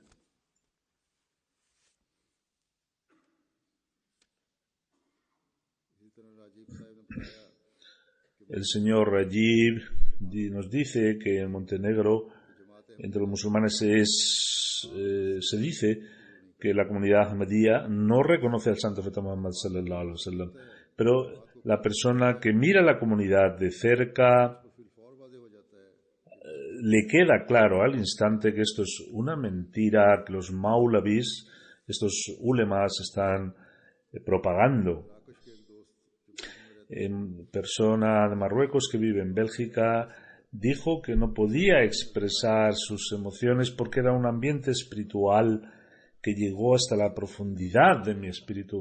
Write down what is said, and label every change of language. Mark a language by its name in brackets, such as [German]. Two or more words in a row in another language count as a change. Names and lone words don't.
[Spanish] El señor Rajiv nos dice que en Montenegro, entre los musulmanes, se dice que la comunidad ahmadía no reconoce al santo profeta Muhammad [Arabic] صلى الله عليه وسلم, [Spanish] pero la persona que mira la comunidad de cerca le queda claro al instante que esto es una mentira, que los maulavis, estos ulemas, están propagando. Persona de Marruecos que vive en Bélgica dijo que no podía expresar sus emociones porque era un ambiente espiritual que llegó hasta la profundidad de mi espíritu.